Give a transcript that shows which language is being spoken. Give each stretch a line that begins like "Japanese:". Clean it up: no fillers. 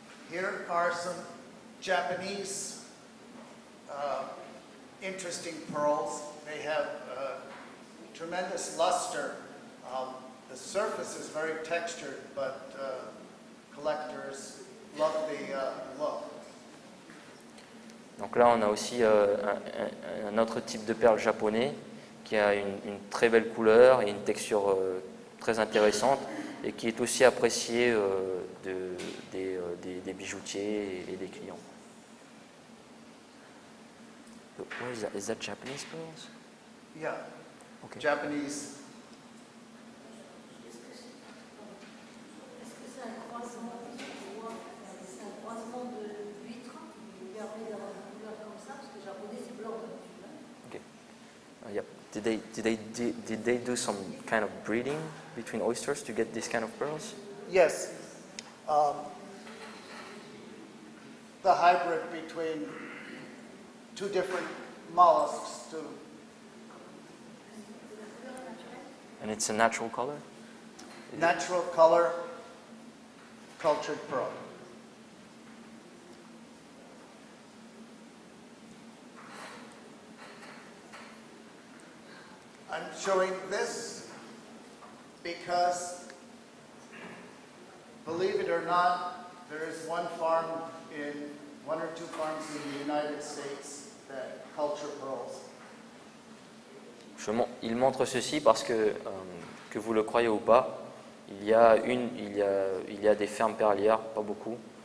English: Here are some Japanese interesting pearls. They have tremendous luster. The surface is very textured, but collectors love the look.
French: Donc là, on a aussi un autre type de perle japonais qui a une très belle couleur et une texture très intéressante, et qui est aussi apprécié des bijoutiers et des clients.
English: Is that Japanese pearls? Yeah, Okay. Japanese.
French: Est-ce que c'est un croisement, c'est un croisement d'huîtres qui permet d'avoir une couleur comme ça? Parce que le japonais c'est blanc d'habitude.
English: Okay. Yeah. Did they do some kind of breeding between oysters to get this kind of pearls? Yes. The hybrid between two different mollusks to And it's a natural color? natural color cultured pearl. I'm showing this because, believe it or not, there is one or two farms in the United States that culture pearls.
French: Il montre ceci parce que vous le croyez ou pas, il y a des fermes perlières, pas beaucoup,